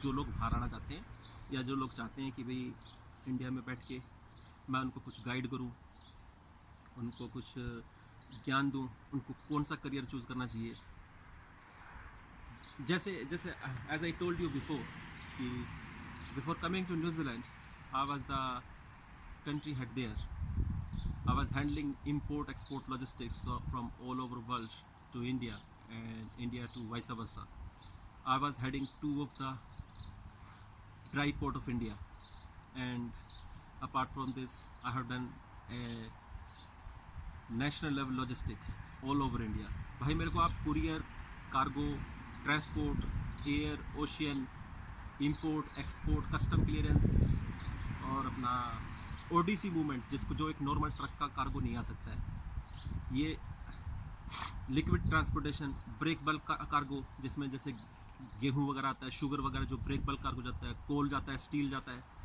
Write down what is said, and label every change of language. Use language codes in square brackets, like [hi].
[hi] जो लोग बाहर आना चाहते हैं, या जो लोग चाहते हैं कि भाई इंडिया में बैठ के मैं उनको कुछ गाइड करूँ, उनको कुछ ज्ञान दूँ, उनको कौन सा करियर चूज़ करना चाहिए। [en] जैसे as I told you before कि before coming to New Zealand I was the country head there. I was handling import export logistics from all over world to India, and India to vice versa. I was heading 2 of the dry port of India, and apart from this I have done a national level logistics all over India. [hi] भाई मेरे को आप courier, cargo, transport, air, ocean, import, export, custom clearance, और अपना Odissi movement, जिसको जो एक normal truck का कार्गो नहीं आ सकता है, ये liquid transportation, break bulk cargo, जिसमें जैसे गेहूं वगैरह आता है, शुगर वगैरह जो ब्रेक बल्क कार्गो जाता है, कोल जाता है, स्टील जाता है।